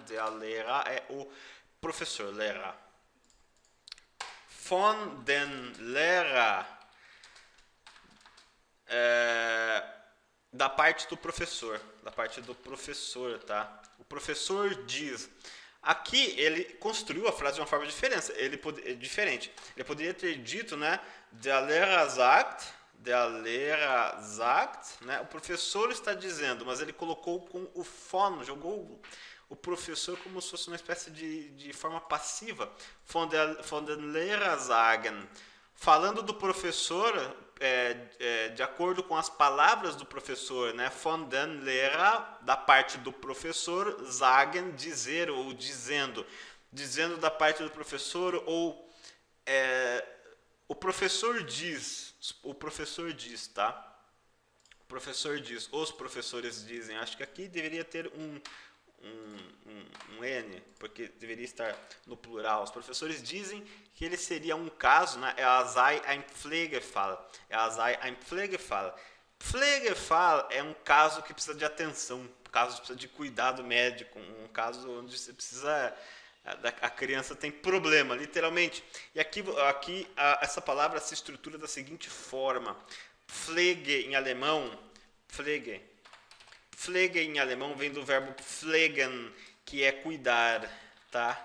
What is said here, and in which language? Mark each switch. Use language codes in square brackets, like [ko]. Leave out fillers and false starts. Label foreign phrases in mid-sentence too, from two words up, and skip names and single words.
[de] Der Lehrer [pt] é o professor, [de] Lehrer. Von den Lehrer, [pt] da parte do professor, tá? O professor diz. Aqui ele construiu a frase de uma forma diferente. Ele poderia ter dito, né? [de] Der Lehrer sagt, [pt] né? O professor está dizendo, mas ele colocou com o von, jogou o professor como se fosse uma espécie de forma passiva. [de] Von den Lehrer sagen. [pt] Falando do professor, de acordo com as palavras do professor, né? [de] Von den Lehrer, [pt] da parte do professor, sagen, dizer ou dizendo. Dizendo da parte do professor, ou o professor diz, tá? O professor diz, os professores dizem. Acho que aqui deveria ter um N, porque deveria estar no plural. Os professores dizem que ele seria um caso, né? [de] Sei ein Pflegefall. Ein Pflegefall. [pt] Pflegefall é um caso que precisa de atenção, um caso que precisa de cuidado médico, um caso onde você precisa, a criança tem problema, literalmente. E aqui essa palavra se estrutura da seguinte forma: Pflege em alemão, Pflege em alemão vem do verbo pflegen, que é cuidar, tá?